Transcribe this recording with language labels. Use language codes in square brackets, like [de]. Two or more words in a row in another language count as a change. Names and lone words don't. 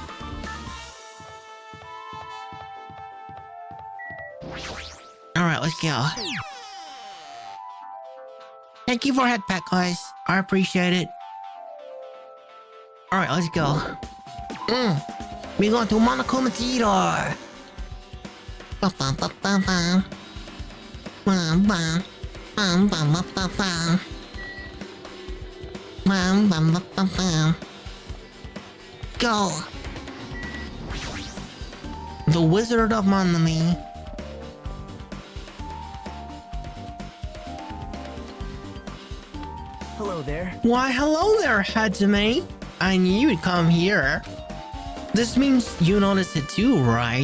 [en] Alright, let's go. Thank you for head pet, guys. I appreciate it. Alright, let's go. We going to Monokuma Theater. Ba-ba-ba-ba-ba. Ba-ba. Ba-ba-ba-ba-ba. Ba-ba-ba-ba-ba. Go. The Wizard of Monami. Hello there. Why, hello there, Hajime. I knew you'd come here. This means you noticed it too, right?